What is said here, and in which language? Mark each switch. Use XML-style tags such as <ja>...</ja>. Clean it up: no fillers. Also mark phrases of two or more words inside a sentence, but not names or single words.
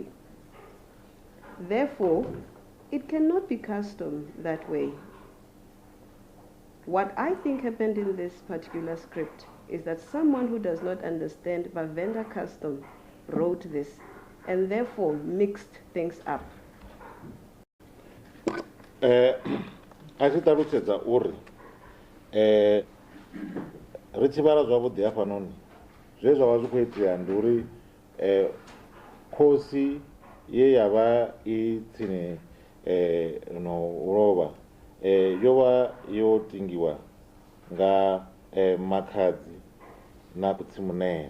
<en>Therefore, it cannot be custom that way. What I think happened in this particular script is that someone who does not understand Vhavenda custom wrote this and therefore mixed things up.</en> <ve>A tshi ṱalutshedza uri ri tshi vhala zwavhuḓi hafhanoni zwe zwa vha zwi khou itea ndi uri khosi ye ya vha I tsini no lovha yo vha yo tingiwa nga Makhadzi na Khotsimunene.</ve>